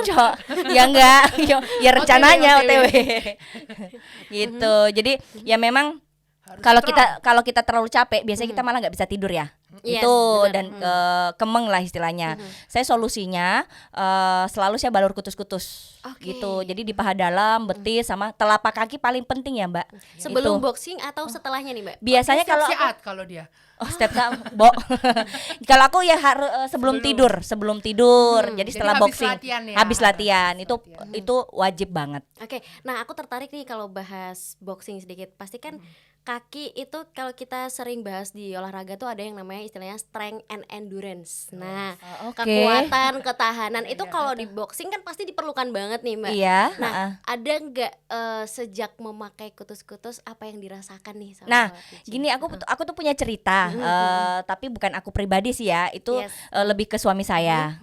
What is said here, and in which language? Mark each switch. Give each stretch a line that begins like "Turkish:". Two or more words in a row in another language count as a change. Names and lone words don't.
Indonesian: Cocok. Ya enggak. Ya rencananya OTW. Gitu. Jadi ya memang Harus kalau kita terlalu capek biasanya kita malah nggak bisa tidur ya. Yes, Itu benar. dan kemeng lah istilahnya. Saya solusinya selalu saya balur kutus-kutus Oke. gitu. Jadi di paha dalam, betis sama telapak kaki paling penting ya, Mbak. Sebelum Itu. boxing atau setelahnya nih, Mbak? Biasanya Setiap kalau saat kalau dia. step Bo. Kalau aku ya harus sebelum tidur. Jadi setelah habis boxing, latihan ya. habis latihan Habis itu wajib banget. Oke, nah aku tertarik nih kalau bahas boxing sedikit. Pasti kan kaki itu kalau kita sering bahas di olahraga tuh ada yang namanya istilahnya
English: strength and endurance.
Indonesian: Nah, Oke. kekuatan, ketahanan itu kalau di boxing kan pasti diperlukan banget nih, Mbak. Iya. Nah, ada nggak sejak memakai kutus-kutus apa yang dirasakan nih sama Nah, Mbak PJ? gini aku tuh punya cerita, tapi bukan aku pribadi sih ya, itu Yes. lebih ke suami saya.